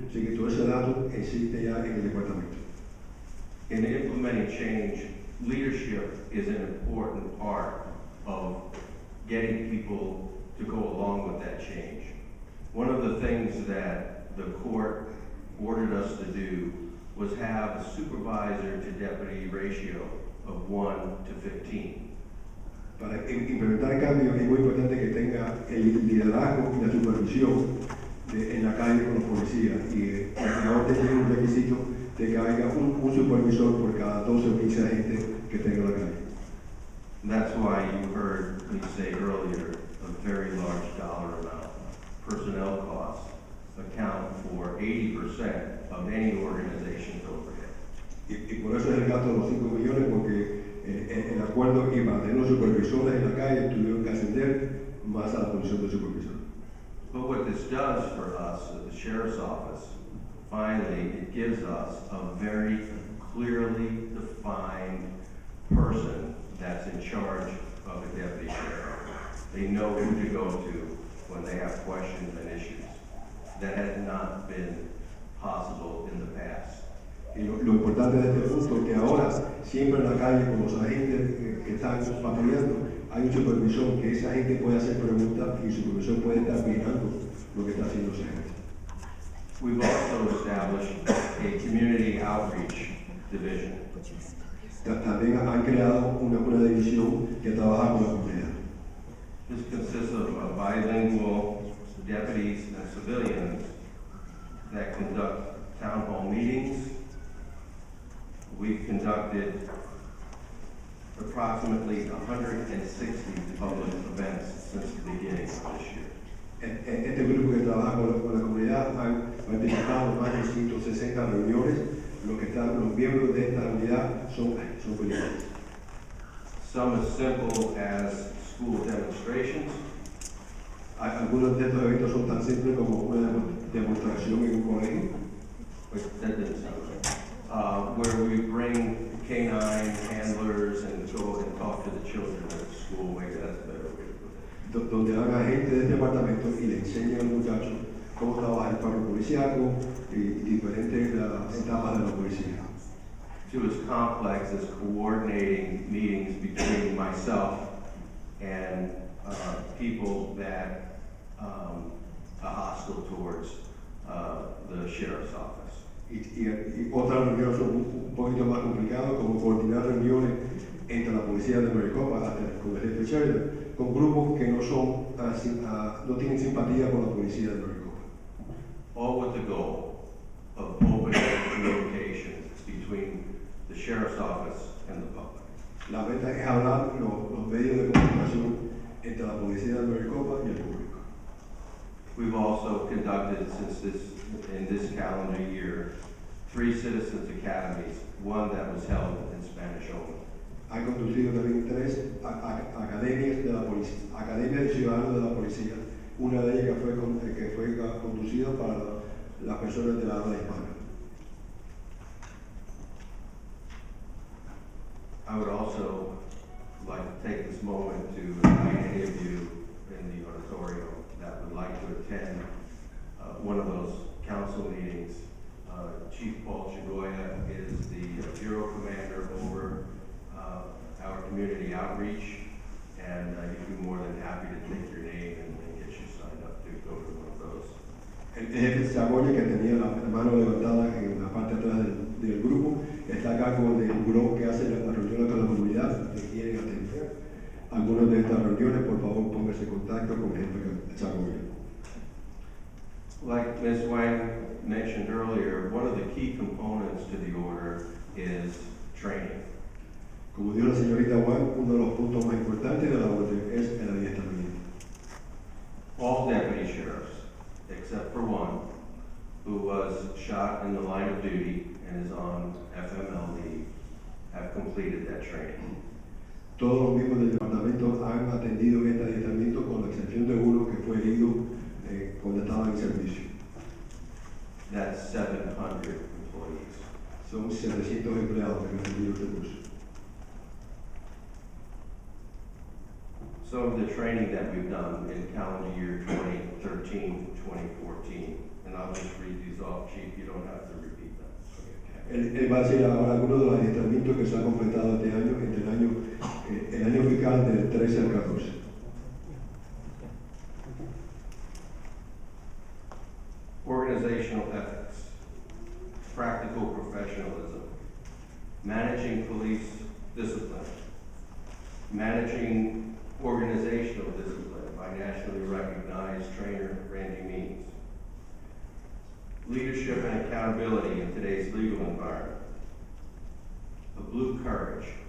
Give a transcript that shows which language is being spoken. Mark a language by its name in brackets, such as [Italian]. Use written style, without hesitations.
[Spanish] Así que todo ese dato existe ya en el departamento. [English] In implementing change, leadership is an important part of getting people to go along with that change. One of the things that the court ordered us to do was have a supervisor to deputy ratio of 1 to 15. [Spanish] Para implementar cambios es muy importante que tenga el liderazgo y la supervisión en la calle con los policías, y ahora tiene un requisito de que haya un supervisor por cada 12 o 15 agentes que tenga en la calle. [English] That's why you heard me say earlier a very large dollar amount. Personnel costs account for 80% of any organization's overhead. [Spanish] Y por eso es el gasto de los 5 millones, porque el acuerdo y para tener los supervisores en la calle tuvieron que ascender más a la posición de supervisor. [English] But what this does for us at the Sheriff's Office, finally, it gives us a very clearly defined person that's in charge of a deputy sheriff. They know who to go to when they have questions and issues. That has not been possible in the past. [Spanish] Y lo importante de este punto es que ahora, siempre en la calle, con los agentes que están patrullando, hay un supervisor que ese agente puede hacer preguntas y el supervisor puede estar mirando lo que está haciendo ese agente. [English] We've also established a community outreach division. [Spanish] También han creado una división que trabaja con la comunidad. [English] This consists of bilingual deputies and civilians that conduct town hall meetings. We've conducted approximately 160 public events since the beginning of this year. [Spanish] Este grupo que trabaja con la comunidad han participado en más de 160 reuniones. Los miembros de esta unidad son bilingües. [English] Some as simple as school demonstrations. [Spanish] Algunos de estos eventos son tan simples como una demostración en un colegio. [English] Wait, that didn't sound right. Where we bring canine handlers and go and talk to the children at the school. Maybe that's a better way to put it. [Spanish] Donde van agentes de este departamento y le enseñan a los muchachos cómo trabaja el perro policíaco y diferentes etapas de la policía. [English] To as complex as coordinating meetings between myself and people that are hostile towards the sheriff's office. [Spanish] Y otras reuniones son un poquito más complicadas, como coordinar reuniones entre la policía de Maricopa con el jefe sheriff, con grupos que no tienen simpatía por la policía de Maricopa. [English] All with the goal of opening communication between the sheriff's office and the public. [Spanish] La meta es hablar los medios de comunicación entre la policía de Maricopa y el público. [English] We've also conducted, in this calendar year, 3 citizens academies, one that was held in Spanish only. [Spanish] Ha conducido también 3 academias de la policía, academias de ciudadanos de la policía, una de ellas que fue conducida para las personas de la habla hispana. [English] I would also like to take this moment to invite any of you in the auditorium that would like to attend one of those council meetings. Chief Paul Chagoya is the bureau commander over our community outreach, and he'd be more than happy to take your name and get you signed up to go to one of those. [Spanish] El jefe Chagoya, que tenía la mano levantada en la parte de atrás del grupo está a cargo del buró que hace las reuniones con la comunidad que quieren atender algunas de estas reuniones. Por favor, póngase en contacto con el jefe Chagoya. [English] Like Ms. Wang mentioned earlier, one of the key components to the order is training. [Spanish] Como dijo la señorita Wang, uno de los puntos más importantes de la orden es el adiestramiento. [English] All deputy sheriffs, except for one, who was shot in the line of duty and is on FMLD, have completed that training. [Spanish] Todos los miembros del departamento han atendido este adiestramiento con la excepción de uno que fue herido cuando estaba en servicio. [English] That's 700 employees. [Spanish] Son 700 empleados que han atendido este curso. [English] Some of the training that we've done in calendar year 2013, 2014, and I'll just read these off, Chief, you don't have to repeat them. [Spanish] Él va a decir ahora algunos de los adiestramientos que se han completado este año, entre el año fiscal del 13 al 14. [English] Organizational ethics, practical professionalism, managing police discipline, managing organizational discipline by nationally recognized trainer Randy Means, leadership and accountability in today's legal environment, a blue courage.